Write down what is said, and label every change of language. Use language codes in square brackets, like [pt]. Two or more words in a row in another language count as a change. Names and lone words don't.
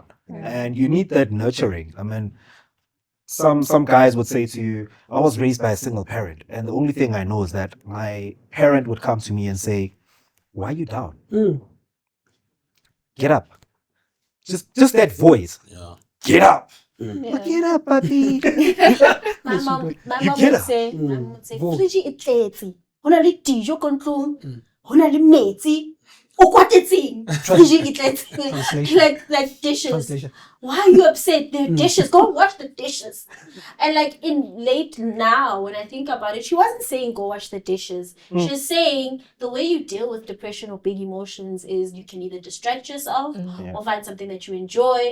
[en] And you need that nurturing. I mean, some guys would say to you, I was raised by a single parent, and the only thing I know is that my parent would come to me and say, why are you down? Get up. Just that voice. Yeah. Get up. Yeah. Get up, buddy. My mom get would up. [st] say, "Fridge e tletse. Ho na le dijo ka ntlong. Ho na le metsi. O kwatetseng. Fridge e tletse." [en] Translation. Like dishes. Translation. Why are you upset? They're dishes. Go wash the dishes. And like in late now, when I think about it, she wasn't saying go wash the dishes. She's saying the way you deal with depression or big emotions is you can either distract yourself or find something that you enjoy.